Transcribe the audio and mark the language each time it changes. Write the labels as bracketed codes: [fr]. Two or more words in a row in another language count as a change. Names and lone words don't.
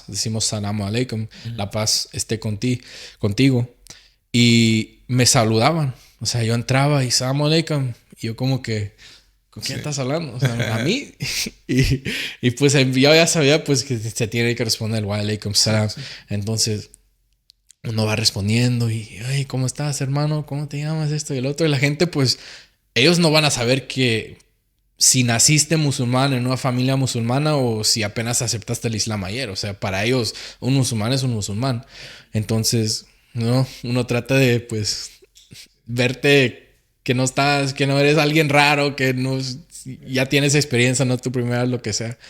[es] Decimos [ar] سلام عليكم, [es] la paz esté contigo. Y me saludaban. O sea, yo entraba y [ar] سلام عليكم. [es] Y yo como que, ¿con quién estás hablando? O sea, a mí. y pues yo ya sabía pues que se tiene que responder [ar] وعليكم السلام. [es] Entonces uno va respondiendo y, ay, ¿cómo estás, hermano? ¿Cómo te llamas? Esto y el otro. Y la gente pues, ellos no van a saber que si naciste musulmán en una familia musulmana o si apenas aceptaste el Islam ayer. O sea, para ellos un musulmán es un musulmán. Entonces, no, uno trata de pues verte que no estás, que no eres alguien raro, que no ya tienes experiencia, no es tu primera vez, lo que sea.